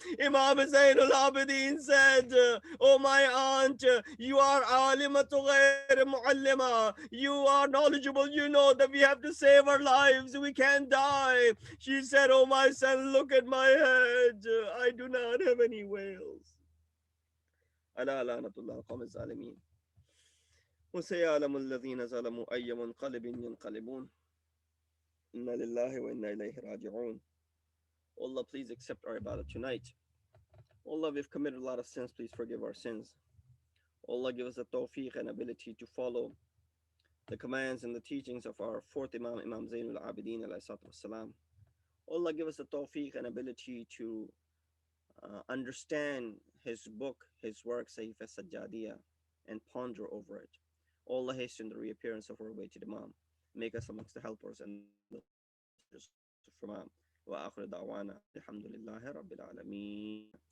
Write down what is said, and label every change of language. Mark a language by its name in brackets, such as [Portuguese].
[English] Imam Zainul Abidin said, "Oh my aunt, you are alimatu ghayr muallima. You are knowledgeable. You know that we have to save our lives. We can't die." She said, "Oh my son, look at my head. I do not have any wales." [Arabic] ألا لعنة الله قوم الظالمين وسيعلم الذين ظلموا أي منقلب ينقلبون إنا لله وإنا إليه راجعون. [English] Allah, please accept our ibadah tonight. Allah, we've committed a lot of sins. Please forgive our sins. Allah, give us the tawfiq and ability to follow the commands and the teachings of our fourth Imam, Imam Zainul Abidin alayhi salatu wassalam. Allah, give us the tawfiq and ability to understand his book, his work, Sahifa Sajjadiyah, and ponder over it. Allah, hasten the reappearance of our weighted Imam. Make us amongst the helpers and the supporters of Imam. [Arabic] وآخر دعوانا الحمد لله رب العالمين.